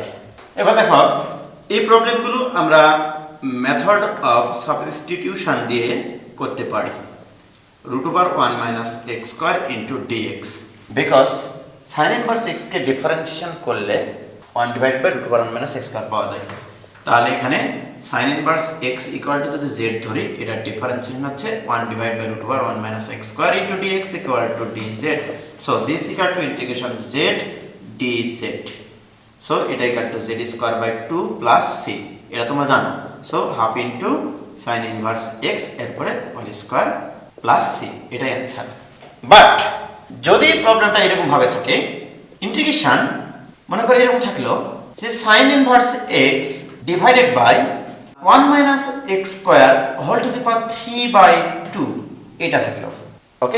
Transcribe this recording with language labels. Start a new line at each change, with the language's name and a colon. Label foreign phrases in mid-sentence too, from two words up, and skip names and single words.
Bangla: এবার দেখো, এই প্রবলেমগুলো আমরা
English: method of substitution
Bangla: দিয়ে করতে পারি।
English: √1 minus x square into dx, because sin inverse x
Bangla: কে ডিফারেন্সিয়েশন করলে
English: 1 divided by √1 minus x square
Bangla: পাওয়া যায়। তাহলে এখানে
English: sin inverse x equal to
Bangla: যদি z ধরি, এটা ডিফারেন্সিয়েশন হচ্ছে
English: 1 divided by √1 minus x square into dx equal to dz. So this equal to integration z dz. So এটা equal to z square by 2 plus c,
Bangla: এটা তোমরা জানো।
English: So half into sin inverse x এরপরে whole square plus c, এটাই answer.
Bangla: বাট যদি প্রবলেমটা এরকম ভাবে থাকে, ইন্টিগ্রেশন মনে করে এরকম থাকলো যে
English: sin inverse x divided by 1 minus x square whole to the power 3/2
Bangla: এটা থাকলো, ওকে।